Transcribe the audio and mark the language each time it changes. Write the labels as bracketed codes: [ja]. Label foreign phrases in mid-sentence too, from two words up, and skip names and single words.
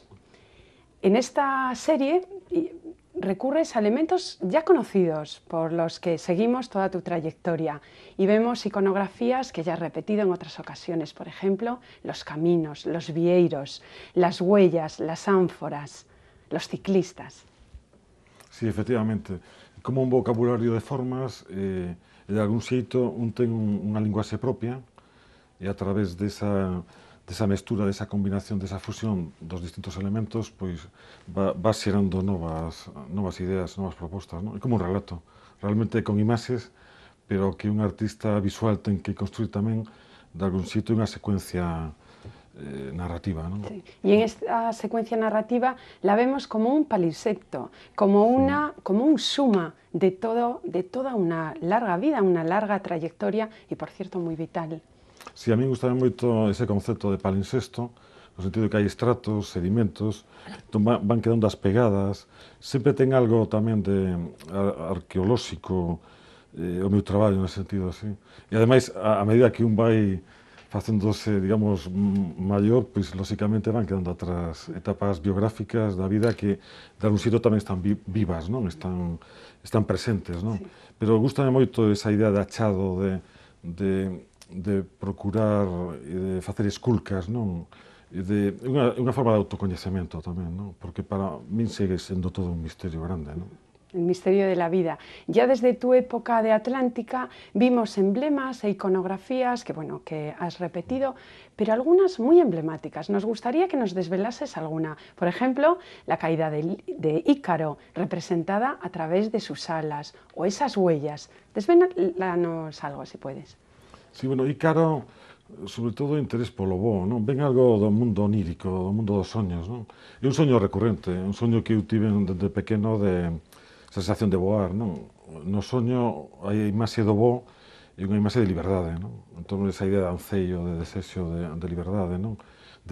[es] En esta serie recurres a elementos ya conocidos por los que seguimos toda tu trayectoria y vemos iconografías que ya has repetido en otras ocasiones, por ejemplo, los caminos, los vieiros, las huellas, las ánforas, los ciclistas. Sí, efectivamente. [gl] Como un vocabulario de formas, de algún xeito un ten unha linguaxe propia e a través desa mestura, desa combinación, desa fusión dos distintos elementos, pois vas xerando novas ideas, novas propostas, non? É como un relato, realmente con imaxes, pero que un artista visual ten que construir tamén de algún xeito unha secuencia narrativa, [es] ¿no? Sí. Y en esta secuencia narrativa la vemos como un palimpsesto, como un suma de toda una larga vida, una larga trayectoria y, por cierto, muy vital. [gl] Sí, [es] a mí me gusta [gl] moito ese concepto de palimpsesto, no sentido de que hai estratos, sedimentos, entón van quedando as pegadas, sempre ten algo tamén de arqueolóxico o meu traballo nese sentido así. E ademais, a medida que un vai facéndose, digamos, maior, pois, lóxicamente, van quedando atrás etapas biográficas da vida que, de algún xeito, tamén están vivas, non? Están presentes, non? Sí. Pero gustame moito esa idea de achado, de procurar e de facer esculcas, non? Unha forma de autocoñecemento tamén, non? Porque para min segue sendo todo un misterio grande, non? [es] El misterio de la vida. Ya desde tu época de Atlántica vimos emblemas e iconografías que has repetido, pero algunas muy emblemáticas. Nos gustaría que nos desvelases alguna. Por ejemplo, la caída de Ícaro, representada a través de sus alas, o esas huellas. Desvélanos algo, si puedes. Sí, bueno, Ícaro, [gl] sobre todo interés polo bo, non? Ven algo do mundo onírico, do mundo dos soños, non? É un soño recurrente, un soño que eu tive desde pequeno de sensación de voar, non? No soño hai a imaxe do bo e unha imaxe de liberdade, non? Entón, esa idea de ancello, de desexo de liberdade, non?